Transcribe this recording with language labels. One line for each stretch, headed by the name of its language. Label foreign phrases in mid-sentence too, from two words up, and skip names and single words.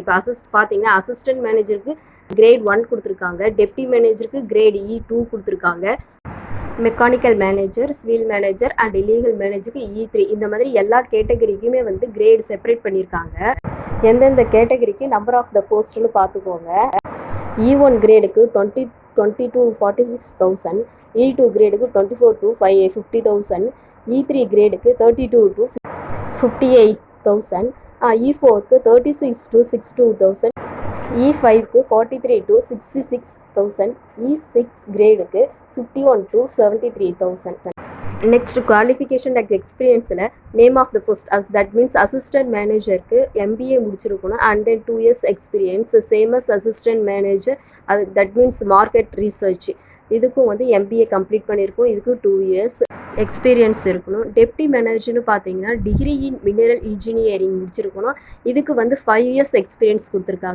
Tamil: இப்போ பார்த்தீங்கன்னா
English: assistant manager-ukku grade 1
Tamil: கொடுத்துருக்காங்க,
English: deputy manager-ukku grade E2
Tamil: கொடுத்துருக்காங்க,
English: mechanical manager, civil manager and legal manager-ukku E3.
Tamil: இந்த மாதிரி எல்லா
English: category-kkume grade separate
Tamil: பண்ணியிருக்காங்க. எந்தெந்த
English: category-kku number of the post-nu
Tamil: பார்த்துக்கோங்க. E1 கிரேடுக்கு 20 to 46,000, E2 கிரேடுக்கு 24 to 50,000, E3 கிரேடுக்கு 32 to 58,000, E4க்கு 36 to 62,000, E5க்கு 43 to 66,000, E6 கிரேடுக்கு 51 to 73,000.
English: next qualification like experience-il name of the post that means assistant manager-ukku MBA
Tamil: முடிச்சிருக்கணும்
English: and then 2 years experience. same as assistant manager that means market research,
Tamil: இதுக்கும்
English: MBA complete
Tamil: பண்ணியிருக்கணும், இதுக்கும்
English: 2 years experience
Tamil: இருக்கணும்.
English: deputy manager-nu
Tamil: பார்த்தீங்கன்னா
English: degree in mineral engineering
Tamil: முடிச்சிருக்கணும், இதுக்கு
English: 5 years experience
Tamil: கொடுத்துருக்காங்க.